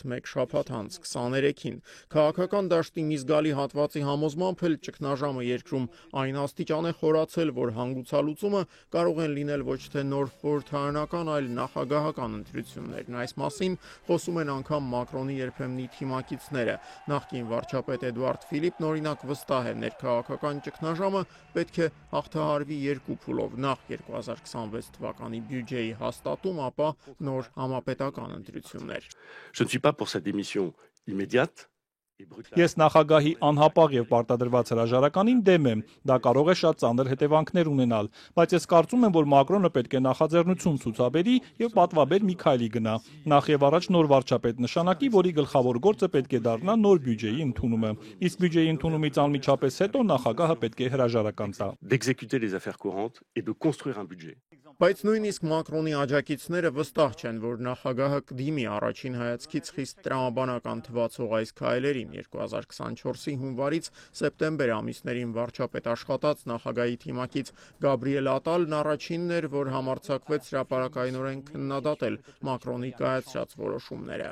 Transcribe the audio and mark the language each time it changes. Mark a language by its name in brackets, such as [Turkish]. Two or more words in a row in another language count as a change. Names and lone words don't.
[Armenian] 1 շաբաթ անց 23-ին։ Քաղաքական դաշտի մի զգալի հատվածի համոզմամբ էլ ճգնաժամը երկրում այն աստիճան է խորացել, որ հանգուցալուծումը կարող են լինել ոչ թե նոր խորհրդարանական, այլ նախագահական ընտրություններն։ Այս մասին խոսում են անգամ Մակրոնի երբեմնի թիմակիցները։ Նախկին վարչապետ Էդուարդ Ֆիլիպն օրինակ վստահ է, ներքաղաքական ճգնաժամը պետք է հաղթահարվի 2 փուլով՝ նախ 2026 թվականի բյուջեի հաստատում, ապա նոր համապետական ընտրություններ։ [French] Je ne suis pas pour cette démission immédiate. [Armenian] Ես նախագահի անհապաղ եւ պարտադրված հրաժարականին դեմ եմ, դա կարող է շատ ծանր հետևանքներ ունենալ, բայց ես կարծում եմ, որ Մակրոնը պետք է նախաձեռնություն ցուցաբերի եւ պատվաբեր մի քայլի գնա։ Նախ եւ առաջ նոր վարչապետ նշանակի, որի գլխավոր գործը պետք է դառնա նոր բյուջեի ընդունումը։ Իսկ բյուջեի ընդունումից անմիջապես հետո նախագահը պետք է հրաժարական տա։ [French] D'exécuter les affaires courantes et de construire un budget. [Armenian] Բայց նույնիսկ Մակրոնի աջակիցները վստահ չեն, որ նախագահը կդիմի առաջին հայացքից խիստ տրամաբանական թվացող այս քայլերին։ 2024-ի հունվարից սեպտեմբեր ամիսներին վարչապետ աշխատած նախագահի թիմակից Գաբրիել Ատալն առաջինն էր, որ համարձակվեց հրապարակայնորեն քննադատել Մակրոնի կայացրած որոշումները։